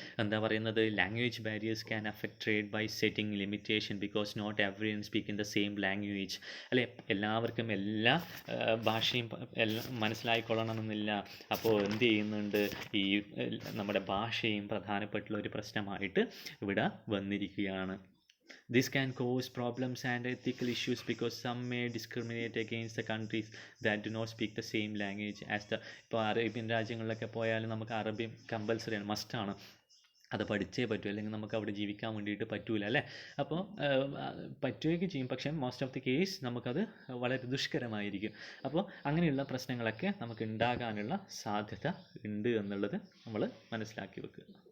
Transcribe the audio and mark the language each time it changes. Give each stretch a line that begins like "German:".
Malayalam: എന്താ പറയുന്നത്,
English: Language barriers can affect trade by setting limitation because not everyone speak in the same language, അല്ലേ.
Malayalam: എല്ലാവർക്കും എല്ലാ ഭാഷയും എല്ലാം മനസ്സിലായിക്കൊള്ളണമെന്നില്ല. അപ്പോൾ എന്ത് ചെയ്യുന്നുണ്ട്, ഈ നമ്മുടെ ഭാഷയും പ്രധാനപ്പെട്ടുള്ള ഒരു പ്രശ്നമായിട്ട് ഇവിടെ വന്നിരിക്കുകയാണ്.
English: This can cause problems and ethical issues because some may discriminate against the countries that do not speak the same language as the.
Malayalam: ഇപ്പോൾ അറേബ്യൻ രാജ്യങ്ങളിലൊക്കെ പോയാലും നമുക്ക് അറബി കമ്പൽസറിയാണ്, മസ്റ്റാണ്, അത് പഠിച്ചേ പറ്റൂ, അല്ലെങ്കിൽ നമുക്ക് അവിടെ ജീവിക്കാൻ വേണ്ടിയിട്ട് പറ്റൂല, അല്ലേ. അപ്പോൾ പറ്റുകയൊക്കെ ചെയ്യും, പക്ഷേ
English: most of the case
Malayalam: നമുക്കത് വളരെ ദുഷ്കരമായിരിക്കും. അപ്പോൾ അങ്ങനെയുള്ള പ്രശ്നങ്ങളൊക്കെ നമുക്ക് ഉണ്ടാകാനുള്ള സാധ്യത ഉണ്ട് എന്നുള്ളത് നമ്മൾ മനസ്സിലാക്കി വെക്കുക.